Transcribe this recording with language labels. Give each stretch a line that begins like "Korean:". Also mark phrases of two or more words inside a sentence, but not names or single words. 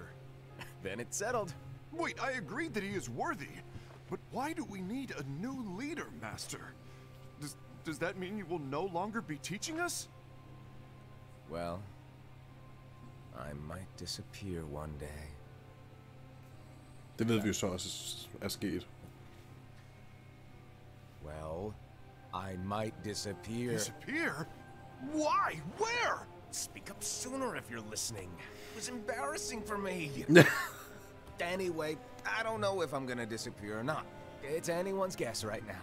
English: Then it's settled. Wait, I agreed that he is worthy. But why do we need a new leader, Master? Does that mean you will no longer be teaching us? Well, I might disappear one day.
Danish: Det ved vi jo så også er sket.
English: Well, I might disappear. Disappear? Why? Where? Speak up sooner if you're listening. It was embarrassing for me. Anyway, I don't know if I'm gonna disappear or not. It's anyone's guess right now.